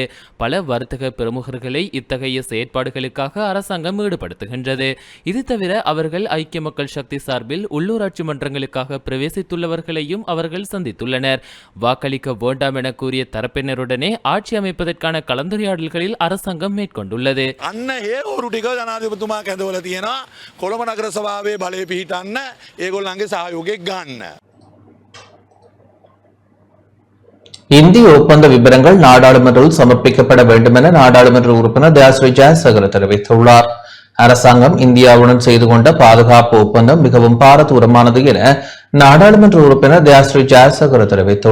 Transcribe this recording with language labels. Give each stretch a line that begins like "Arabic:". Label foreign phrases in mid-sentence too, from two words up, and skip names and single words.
Tamil: பல வர்த்தக பிரமுகர்களை இத்தகைய செயற்பாடுகளுக்காக அரசாங்கம் ஈடுபடுத்துகின்றது. இது தவிர அவர்கள் ஐக்கிய மக்கள் சக்தி சார்பில் உள்ளூராட்சி மன்றங்களுக்காக பிரவேசித்துள்ளவர்களையும் அவர்கள் சந்தித்துள்ளனர். வாக்களிக்க வேண்டாம் என கூறிய தரப்பினருடனே ஆட்சி அமைப்பதற்கான கலந்துரையாடல்களில் அரசாங்கம் மேற்கொண்டுள்ளது.
Sinhala: අන්න ඒ හොරු ටික ජනාධිපතිතුමා කැඳවලා තියෙනවා. කොළඹ නගර සභාවේ බලය පිහිටන්න ඒගොල්ලන්ගේ සහයෝගයක් ගන්න.
Tamil: இந்திய ஒப்பந்த விவரங்கள் நாடாளுமன்றத்தில் சமர்ப்பிக்கப்பட வேண்டும் என நாடாளுமன்ற உறுப்பினர் தயாஸ்ரீ ஜெயசேகர தெரிவித்துள்ளார். அரசாங்கம் இந்தியாவுடன் செய்து கொண்ட பாதுகாப்பு ஒப்பந்தம் மிகவும் பாரதூரமானது என நாடாளுமன்ற உறுப்பினர் தயாஸ்ரீ ஜெயசேகர தெரிவித்துள்ளார்.